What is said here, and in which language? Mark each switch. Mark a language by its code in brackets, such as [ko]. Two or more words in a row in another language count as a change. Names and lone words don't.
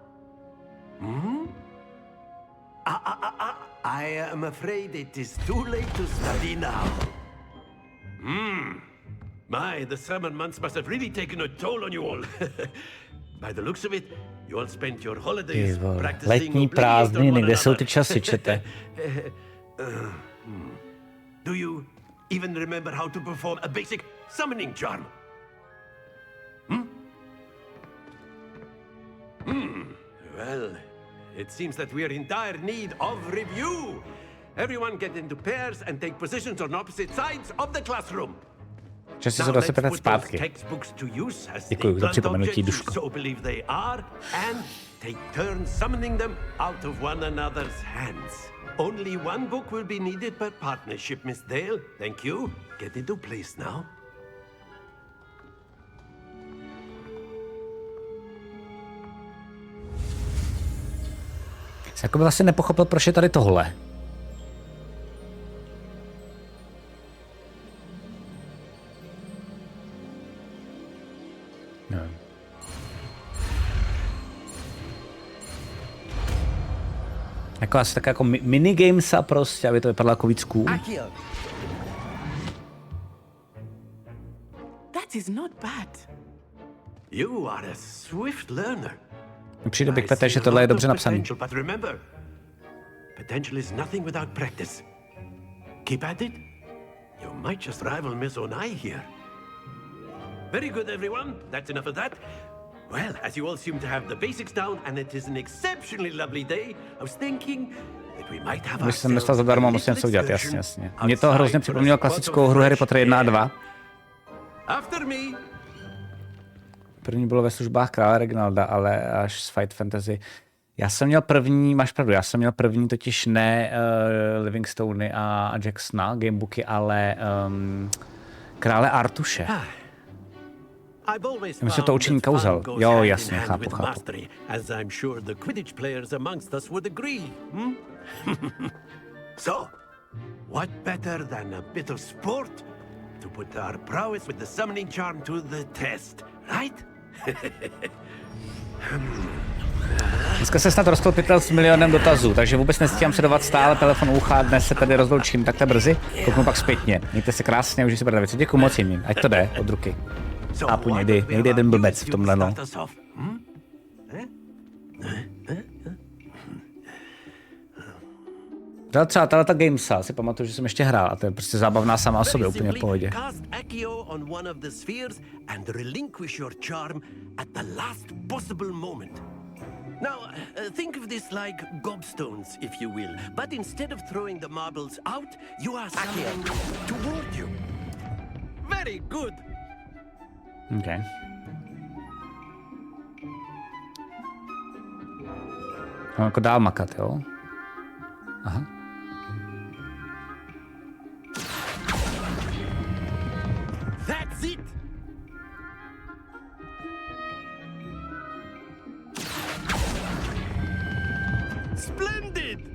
[en] I am afraid it is too late to study now. My, the summer months must have really taken a toll on you all. By the looks of it, you all spent your holidays practicing [cs] Letní prázdniny, kde jsou ty časy, čete? [en] Do you even remember how to perform a basic summoning charm? Well, it seems that we are in dire need of review. Everyone get into pairs and take positions on opposite sides of the classroom. [cs] Časy jsou [en] Now [cs] zase [en] let's [cs] pět [en] put those [cs] zpátky. [en] textbooks to use as [cs] Děkuji [en] they [cs] za [en] blunt [cs] připomenutí, [en] objects you [cs] Duško. [en] so believe they are, and take turns summoning them out of one another's hands. Only one book will be needed per partnership, Miss Dale. Thank you. Get into place now. [cs] Jako by vlastně nepochopil, proč je tady tohle. No. Jako asi tak jako minigamesa prostě, aby to vypadalo jako víc cool. [en] That is not bad. You are a swift learner. [cs] Přijde [en] I Big see [cs] že [en] a [cs] tohle je [en] lot [cs] dobře [en] of [cs] napsaný. [en] potential, but remember, potential is nothing without practice. Keep at it. You might just rival Miss Onai here. Very good, everyone. That's enough of that. Well, as you all seem to have the basics down, and it is an exceptionally lovely day, I was thinking that we might have [cs] Když jsem dostal [en] ourselves [cs] zadarmo, [en] a [cs] musím [en] little [cs] něco udělat, [en] excursion [cs] jasně, jasně. Mě to [en] outside [cs] hrozně [en] for a [cs] připomnělo [en] spot of [cs] klasickou hru Harry [en] fresh [cs] Potter 1 a [en] air. [cs] 2. [en] After me. [cs] První bylo ve službách krále Reginalda, ale až z Fight Fantasy. Já jsem měl první, máš pravdu, já jsem měl první totiž ne Livingstony a Jacksona, gamebooky, ale krále Artuše. [en] I've always [cs] Myslím, že to [en] found [cs] učení [en] that fun [cs] kouzel. [en] goes [cs] Jo, [en] hand in [cs] jasně, [en] hand [cs] chápu, [en] with [cs] chápu. [en] mastery, as I'm sure the Quidditch players amongst us would agree. So, what better than a bit of sport to put our prowess with the summoning charm to the test, right? [cs] Dneska se snad rozklopil s milionem dotazů, takže vůbec nestíhám sledovat stále telefon u ucha, dnes se tady rozloučím takhle brzy, kouknu pak zpětně. Mějte se krásně, užijte si brada věci. Děkuji moc jiným, ať to jde od ruky. [en] So [cs] Chápu, [en] what [cs] někdy [en] would be [cs] jeden [en] our [cs] blbec [en] news [cs] v tomhle, no. [en] you'd start us off, [cs] Třeba ta Gamesa, si pamatuju, že jsem ještě hrál a to je prostě zábavná sama o sobě, [en] Very [cs] úplně v [en] simply, [cs] pohodě. [en] cast Accio on one of the spheres and relinquish your charm at the last possible moment. Now, think of this like gobstones, if you will. But instead of throwing the marbles out, you are summoning them toward you. Very good. [cs] Okay. Mám jako dál makat, jo? Aha. [en] That's it. Splendid.